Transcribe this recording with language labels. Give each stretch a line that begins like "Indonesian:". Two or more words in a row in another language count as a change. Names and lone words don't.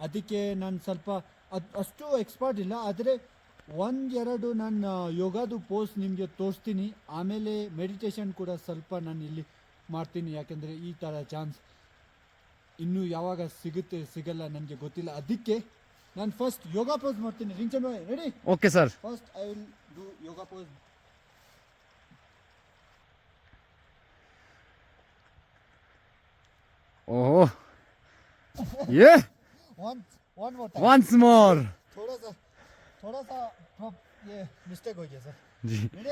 Kannada: ಅದಕ್ಕೆ ನಾನು ಸ್ವಲ್ಪ ಅಷ್ಟು ಎಕ್ಸ್ಪರ್ಟ್ ಇಲ್ಲ, ಆದರೆ ಒಂದೆರಡು ನಾನು ಯೋಗದು ಪೋಸ್ಟ್ ನಿಮಗೆ ತೋರಿಸ್ತೀನಿ. ಆಮೇಲೆ ಮೆಡಿಟೇಷನ್ ಕೂಡ ಸ್ವಲ್ಪ ನಾನು ಇಲ್ಲಿ ಮಾಡ್ತೀನಿ, ಯಾಕೆಂದರೆ ಈ ಥರ ಚಾನ್ಸ್ ಇನ್ನೂ ಯಾವಾಗ ಸಿಗುತ್ತೆ ಸಿಗಲ್ಲ ನನಗೆ ಗೊತ್ತಿಲ್ಲ. ಅದಕ್ಕೆ ನಾನು ಫಸ್ಟ್
English: yoga pose
Kannada: ಮಾಡ್ತೀನಿ. ರಿಂಚನ್ ಬಾಯ್ ರೆಡಿ?
English: okay sir. first I will do yoga pose.
Hindi: ओह ये
English: one more time. once more.
Hindi: थोड़ा सा ये मिस्टेक हो गया सर. जी रेडी?